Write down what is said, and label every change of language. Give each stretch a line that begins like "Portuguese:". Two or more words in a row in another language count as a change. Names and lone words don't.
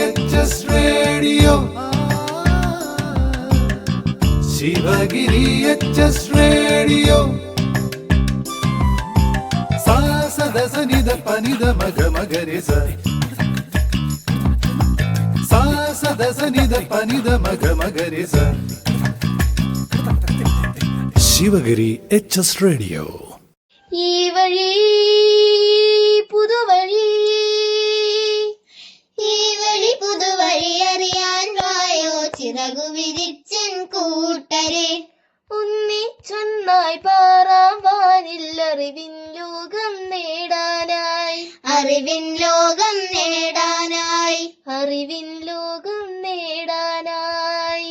English: HS Radio. Shivagiri HS Radio. Sa sa da sa ni da pa ni da ma ga ma ga re sa. Sa sa da sa ni da pa ni da ma ga ma ga re sa. Shivagiri HS Radio.
Malayalam: ഈ വഴി പുതുവഴി, ഈ വഴി പുതുവഴി അറിയാൻ വായോ ചിറകു വിരിച്ചൻ കൂട്ടരെ. ഒന്നിച്ചൊന്നായി പാറാവാനിൽ അറിവിൻ ലോകം നേടാനായി, അറിവിൻ ലോകം നേടാനായി, അറിവിൻ ലോകം നേടാനായി.